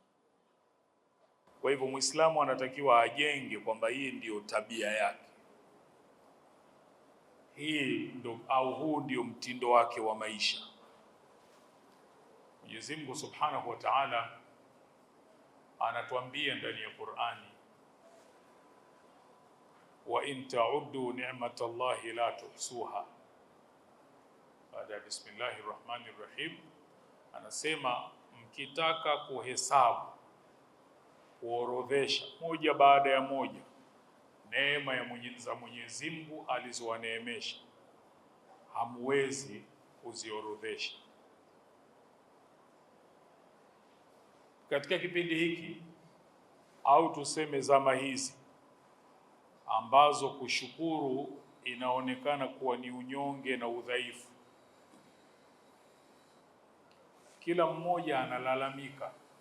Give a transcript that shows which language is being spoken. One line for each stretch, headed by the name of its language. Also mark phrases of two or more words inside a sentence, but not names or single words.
Swahili: Kwa hivyo Muislamu anatakiwa ajenge kwamba hii ndiyo tabia yake, huu ndio mtindo wake wa maisha. Mwenyezi Mungu
Arabic: سبحانه وتعالى
Swahili: anatuambia ndani ya Qur'ani,
Arabic: وإن تعدوا نعمة الله لا تحصوها.
Swahili: Baada ya
Arabic: بسم الله الرحمن الرحيم,
Swahili: anasema mkitaka kuhesabu, kuorodhesha moja baada ya moja neema za Mwenyezi Mungu alizowaneemesha, hamwezi kuziorodhesha. Katika kipindi hiki au tuseme zama hizi ambazo kushukuru inaonekana kuwa ni unyonge na udhaifu, kila mmoja analalamika.